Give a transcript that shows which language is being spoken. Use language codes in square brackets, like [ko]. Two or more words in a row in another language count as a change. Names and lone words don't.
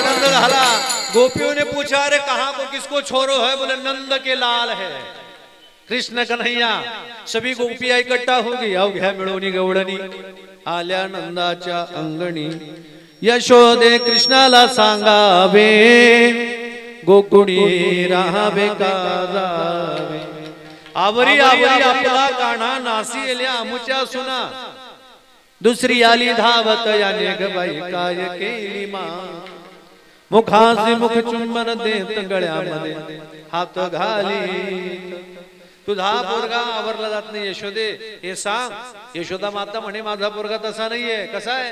[mr] घाला। [hi] गोपियों ने पूछा अरे कहाँ को किसको छोरो है? बोले नंद के लाल है, कृष्ण कन्हैया। सभी गोपिया इकट्ठा होगी, [mr] अवघ्या मिळवणी गवळणी आल्या नंदाच्या अंगणी। यशोदे कृष्णाला सांगावे, गोकुळी राहावे का जावे। आवरी आवरी आपला काना, नासी एल्या आमुच्या सुना। दुसरी आली धावत याने ग बाई काय केली मा। मुखासी मुख चुंबन देत गळ्यामध्ये हात घाली। तुझा पोरगा आवरला जात नाही यशोदे, हे सांग। यशोदा माता म्हणे माझा पोरगा तसा नाहीये। कसा आहे?